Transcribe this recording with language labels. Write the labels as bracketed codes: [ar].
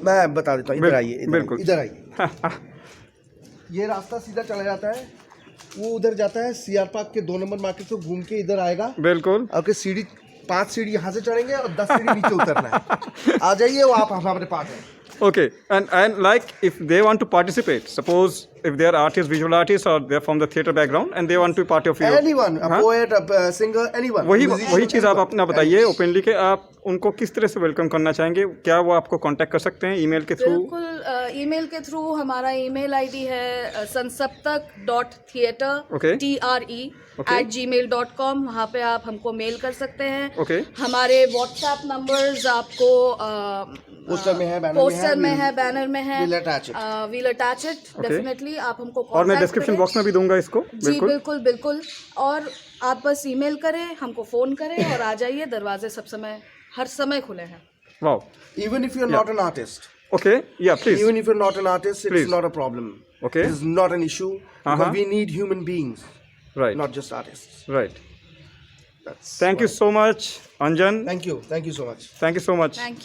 [hi] मैं बता देता हूँ, इधर आइए, बिल्कुल इधर आइए। ये रास्ता सीधा चला जाता है, वो उधर जाता है सीआर पार्क के 2 नंबर मार्केट से घूम के इधर आएगा। बिल्कुल। आपके सीढ़ी 5 सीढ़ी यहाँ से चढ़ेंगे और 10 सीढ़ी नीचे उतरना है। आ जाइए, वो आप हमारे पास हैं। [en] Okay, and like if they want to participate, suppose if they are artists, visual artists, or they are from the theatre background and they want to be part of your, anyone, a poet, a singer, anyone, [hi] वही चीज़ आप अपना बताइए openly कि आप उनको किस तरह से वेलकम करना चाहेंगे, क्या वो आपको कांटेक्ट कर सकते हैं ईमेल के थ्रू? बिल्कुल, ईमेल के थ्रू। हमारा ईमेल आईडी है sansaptak.theatre @gmail.com। वहाँ पे आप हमको मेल कर सकते हैं। हमारे व्हाट्सएप नंबर्स आपको पोस्टर में है, बैनर में है, [en] we'll attach it definitely। [hi] आप हमको और मैं डिस्क्रिप्शन बॉक्स में भी दूंगा इसको। जी बिल्कुल। और आप बस ईमेल करें, हमको फोन करें और आ जाइए, दरवाजे सब समय, हर समय खुले हैं। [en] Wow. Even if you're not an artist. Okay, yeah, please. Even if you're not an artist, it's not a problem. Okay. It's not an issue, because we need human beings, right? Not just artists. Right. Thank you so much, Anjan. Thank you so much. Thank you so much.